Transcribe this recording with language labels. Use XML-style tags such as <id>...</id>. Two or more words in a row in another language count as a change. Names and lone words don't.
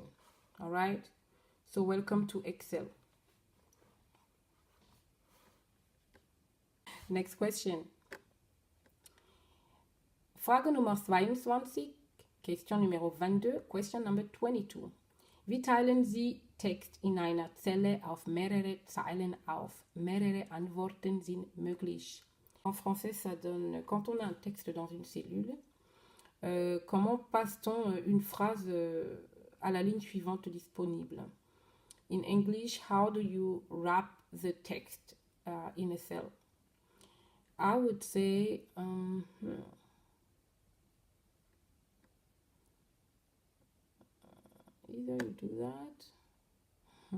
<en>All right. So welcome to Excel. Next question.</en> <de>Frage Nummer 22,</de> <en>Question Nummer 22, Question Number 22.</en> <de>Wie teilen Sie Text in einer Zelle auf mehrere Zeilen auf? Mehrere Antworten sind möglich.</de> <fr>En français, ça donne, quand on a un texte dans une cellule, comment passe-t-on une phrase à la ligne suivante disponible?</fr> <en>In English, how do you wrap the text in a cell? I would say, either you do that.</en>